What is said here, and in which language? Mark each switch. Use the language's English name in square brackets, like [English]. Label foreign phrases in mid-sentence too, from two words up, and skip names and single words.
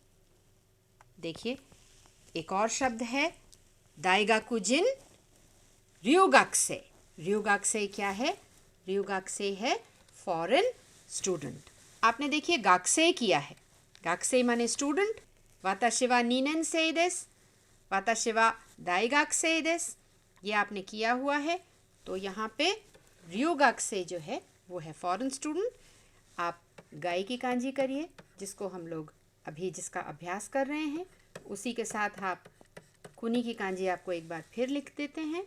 [Hindi] देखिए एक और शब्द है [Japanese] 大学人留学生. [Hindi] ryugakusei क्या है? ryugakusei है [English] foreign student. [Hindi] आपने देखिए गाकुसेई किया है। गाकुसेई माने स्टूडेंट। [Japanese] 私は2年生です. 私は大学生です. [Hindi] ये आपने किया हुआ है। तो यहाँ पे ryugakusei जो है वो है [English] foreign student. [Hindi] आप गाई की कांजी करिए, जिसको हम लोग अभी जिसका अभ्यास कर रहे हैं। उसी के साथ आप कुनी की कांजी आपको एक बार फिर लिख देते हैं।